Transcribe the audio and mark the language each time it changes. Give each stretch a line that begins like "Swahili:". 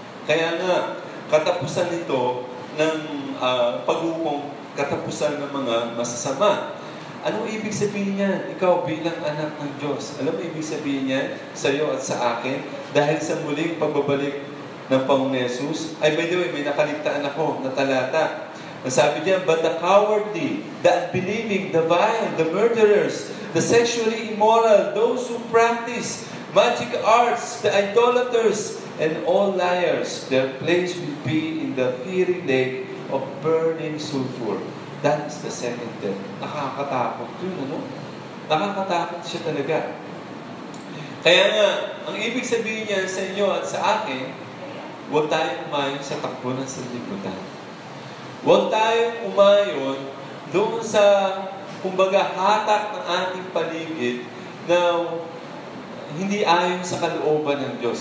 Filipino: Kaya nga, katapusan nito ng paghukom, katapusan ng mga masasama. Anong ibig sabihin niyan? Ikaw bilang anak ng Diyos. Alam mo ibig sabihin niyan sa iyo at sa akin? Dahil sa muling pagbabalik ng Panginoon Jesus. Ay, by the way, may nakaligtaan ako na talata. Sabi niya,
English: but the cowardly, the unbelieving, the vile, the murderers, the sexually immoral, those who practice magic arts, the idolaters, and all liars, their place will be in the fiery lake of burning sulfur. That is the second death.
Filipino: Nakakatakot yun, ano? Nakakatakot siya talaga. Kaya nga, ang ibig sabihin niya sa inyo at sa akin, huwag tayong umayon sa takbo ng sanlibutan. Huwag tayong umayon doon sa, kumbaga, hatak ng ating paligid na hindi ayon sa kalooban ng Diyos.